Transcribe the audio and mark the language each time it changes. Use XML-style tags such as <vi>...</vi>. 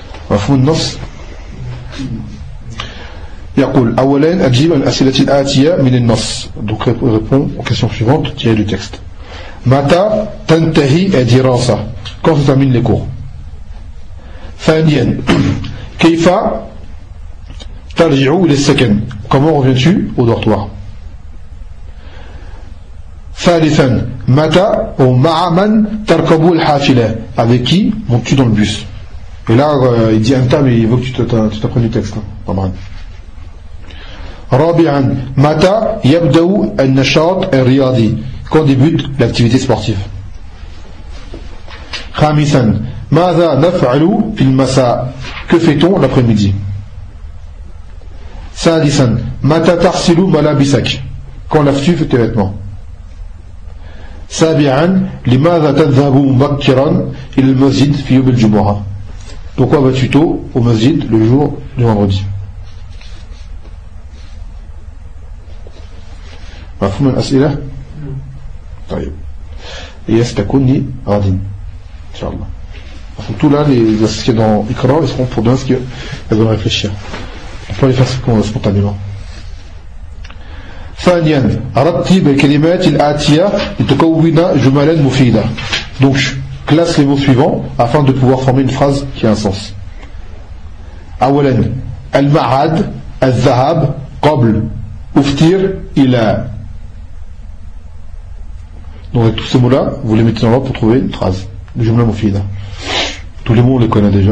<ar>مفهوم النص يقول أولا أجيب عن الأسئلة الآتية من النص</ar> <fr>donc répond aux questions suivantes tirées du texte</fr> <ar>متى تنتهي الدراسة؟ كيف تتمين الكور؟ ثانيا كيف ترجع للسكن؟</ar> <fr>comment reviens-tu au dortoir؟</fr> <ar>ثالثا متى ومع من تركب الحافلة؟</ar> <fr>avec qui montes-tu dans le bus؟ et là il dit un tas mais il veut que tu t'apprennes du texte hein.</fr> <ar>رابعا متى يبدأ النشاط الرياضي؟</ar> <fr>quand débute l'activité sportive.</fr> <ar>Khamisan, ماذا نفعل في المساء?</ar> <fr>Que fait-on l'après-midi?</fr> <ar>Sadisan, متى تغسل ملابسك?</ar> <fr>Quand laves-tu tes vêtements?</fr> <ar>Sabian, لماذا تذهب مبكرا إلى المسجد في يوم الجمعة?</ar> <fr>Pourquoi vas-tu tôt au masjid le jour du vendredi?</fr> <ar>مفهوم الأسئلة? طيب. يستكوني غدا إن شاء الله.</ar> <fr>Enfin, tout là, les ce qui est dans Iqra, ils seront pour demain, ce qu'elles vont réfléchir. On peut les faire spontanément.</fr> <ar>ثانيا, رتب الكلمات الآتية لتكون جملا مفيدة.</ar> <fr>Donc, classe les mots suivants afin de pouvoir former une phrase qui a un sens.</fr> <ar>أولا, المعاد, الذهاب, قبل, أفتير, إلى.</ar> <fr>Donc avec tous ces mots-là, vous les mettez dans l'ordre pour trouver une phrase. Le jumla mufida. Tous les mots, on les connaît déjà.</fr>